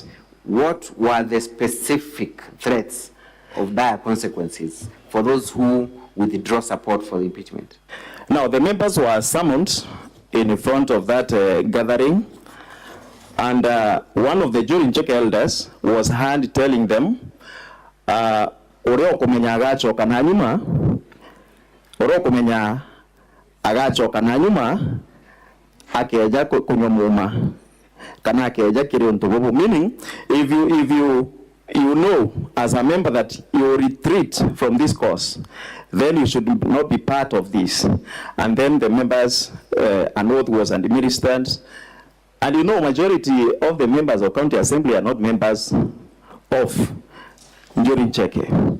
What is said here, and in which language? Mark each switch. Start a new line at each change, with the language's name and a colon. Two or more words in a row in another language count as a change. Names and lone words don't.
English: What were the specific threats of dire consequences for those who withdraw support for the impeachment? Now, the members were summoned in front of that gathering, and one of the Njorincheke elders was heard telling them,
Meru: "Oreo kumenya agachoka na nyuma, oreo kumenya agachoka na nyuma, akeja kunyomuma, kana akeja kiriontugubu."
English: Meaning, if you know as a member that you retreat from this course, then you should not be part of this. And then the members, an oath was administered. And you know, majority of the members of county assembly are not members of Njorincheke.